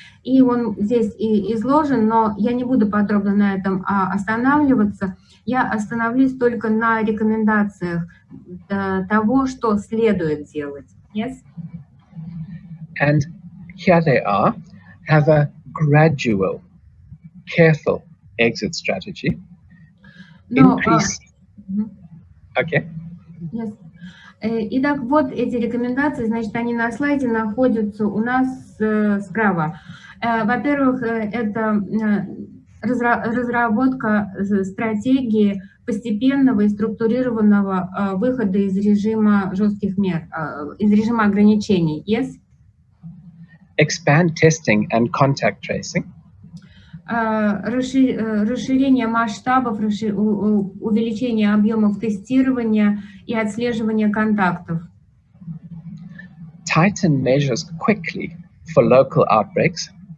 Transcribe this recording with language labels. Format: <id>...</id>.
<ru>И он здесь и изложен, но я не буду подробно на этом останавливаться. Я остановлюсь только на рекомендациях того, что следует делать.</ru> <en>Yes? And here they are. Have a gradual, careful exit strategy. Increase. Okay. Yes.</en> <ru>Итак, вот эти рекомендации, значит, они на слайде находятся у нас справа. Во-первых, это разработка стратегии постепенного и структурированного выхода из режима жестких мер, из режима ограничений.</ru> <en>Yes? Expand testing and contact tracing.</en> <ru>Расширение масштабов, увеличение объемов тестирования и отслеживания контактов.</ru> <en>Tighten measures quickly for local outbreaks.</en>